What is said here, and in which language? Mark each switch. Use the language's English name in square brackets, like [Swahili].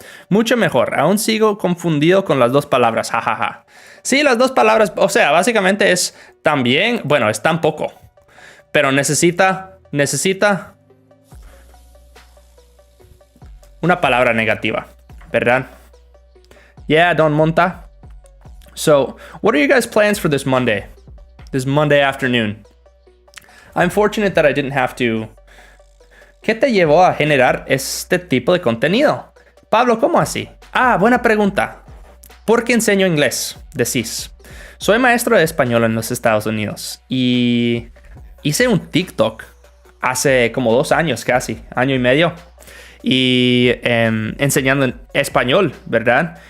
[Spanish] Mucho mejor, aún sigo confundido con las dos palabras, jajaja. Sí, las dos palabras, o sea, básicamente es también, bueno, es tampoco, pero necesita una palabra negativa, ¿verdad? [English] Yeah, Don Monta. So, what are you guys' plans for this Monday afternoon? I'm fortunate that I didn't have to. [Spanish] ¿Qué te llevó a generar este tipo de contenido? Pablo, ¿cómo así? Ah, buena pregunta. ¿Por qué enseño inglés? Decís. Soy maestro de español en los Estados Unidos y hice un TikTok hace como 2 años casi, año y medio, y enseñando en español, ¿verdad?